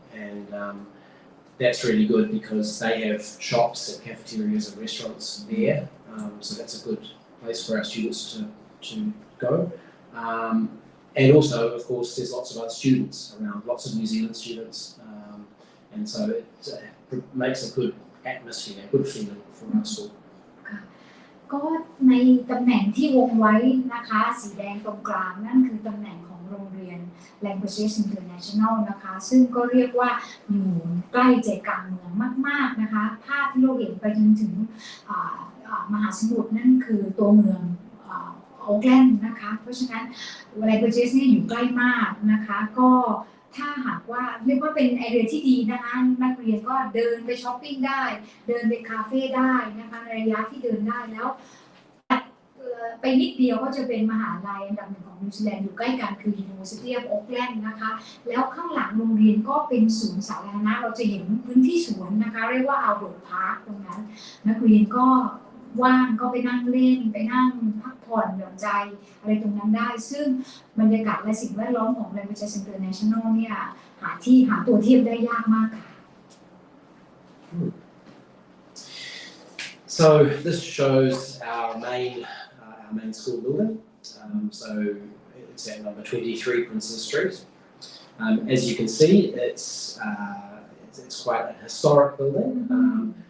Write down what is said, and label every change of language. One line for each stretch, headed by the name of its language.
English: And that's really good because they have shops and cafeterias and restaurants there, so that's a good place for our students to go. And also, of course, there's lots of other students around, lots of New Zealand students, and so it makes a good atmosphere, a good feeling for our school.
Thai: ก็ในตำแหน่งที่วงไว้นะคะสีแดงตรงกลางนั่นคือตำแหน่งของโรงเรียน Languages International นะคะซึ่งก็เรียกว่าอยู่ใกล้ใจกลางเมืองมากๆนะคะภาพที่เราเห็นไปจนถึง มหาสมุทรนั่นคือตัวเมืองAuckland นะคะเพราะฉะนั้น Languages นี่อยู่ใกล้มากนะคะก็ถ้าหากว่าเรียกว่าเป็นไอเดียที่ดีนะคะนักเรียนก็เดินไปช้อปปิ้งได้เดินไปคาเฟ่ได้นะคะในระยะที่เดินได้แล้ว ไปนิดเดียวก็จะเป็นมหาลัยอันดับหนึ่งของนิวซีแลนด์อยู่ใกล้กันคือ University of Auckland นะคะแล้วข้างหลังโรงเรียนก็เป็นสวนสาธารณะเราจะเห็นพื้นที่สวนนะคะเรียกว่า Albert Park ตรงนั้นนักเรียนก็ว่างก็ไปนั่งเล่นไปนั่งพักผ่อนหย่อนใจอะไรตรงนั้นได้ซึ่งบรรยากาศและสิ่งแวดล้อมของ Languages International เนี่ยหาตัวเทียบได้ยากมากค่ะ
English: So this shows our main school building. So it's at number 23 Princes Street. As you can see, it's quite a historic building.